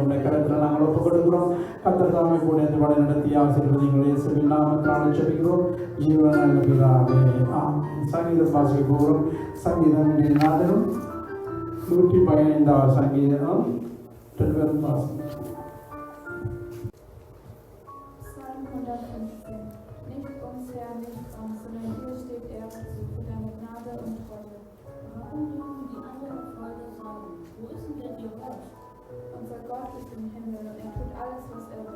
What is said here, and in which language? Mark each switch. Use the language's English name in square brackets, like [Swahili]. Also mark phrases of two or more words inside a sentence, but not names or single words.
[Tamil] இந்த கருத்தில் நாங்கள் ஒப்புக் கொடுக்கிறோம். கர்த்தராமே கூட இந்த வழி நடத்தி ஆசீர்வதிகளை இயேசுவின் நாமத்தினால் ஜெபிக்கிறோம். ஜீவன பிதாவே, ஆமென். சங்கீதம் வாசிக்க போகிறோம். சங்கீதம் நாதரும் 115வது சங்கீதம் 2 வாசம். [German] Nicht uns, Herr, nicht uns, sondern hier steht er zu für deine Gnade und Treue. Warum mögen die anderen Völker sagen, wo ist denn der Gott? aber Gott ist im Himmel und er tut alles, was er will.